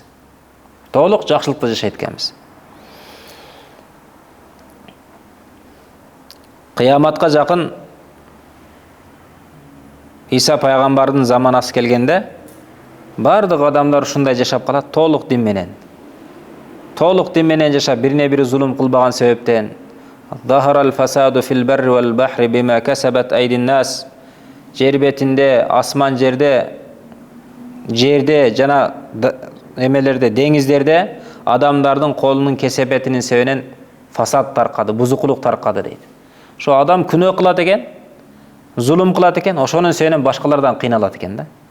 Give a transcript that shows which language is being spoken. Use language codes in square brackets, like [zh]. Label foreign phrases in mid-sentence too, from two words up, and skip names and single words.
[ky] Толук жакшылыкта жашайт экенбиз. Кыяматка жакын Иса пайгамбардын заманасы келгенде, бардык адамдар ушундай жашап калат, толук дин менен. толук дин менен жашап, бирине бири зулум кылбаган себептен. [ar] ظهر الفساد في البر والبحر بما كسبت أيدي الناس. [ky] Жер бетинде, асман жерде жана эмелерде, деңиздерде адамдардын колунун кесепетинин себебинен фасад таркады, бузукулук таркады дейт. Ошо адам күнөө кылат экен, зулум кылат экен, ошонун себебинен башкалардан кыйналат экен да.